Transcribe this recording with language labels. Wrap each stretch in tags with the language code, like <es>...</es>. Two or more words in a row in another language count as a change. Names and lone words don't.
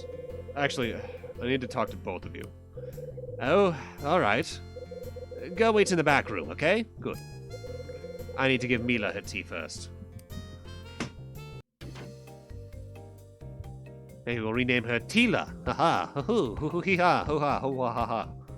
<en>Actually, I need to talk to both of you. Oh, alright. Go wait in the back room, okay? Good. I need to give Mila her tea first. Maybe we'll rename her Tila. Haha. Hoo hoo hoo hee ha hoo ha hoo ha ha ha.</en>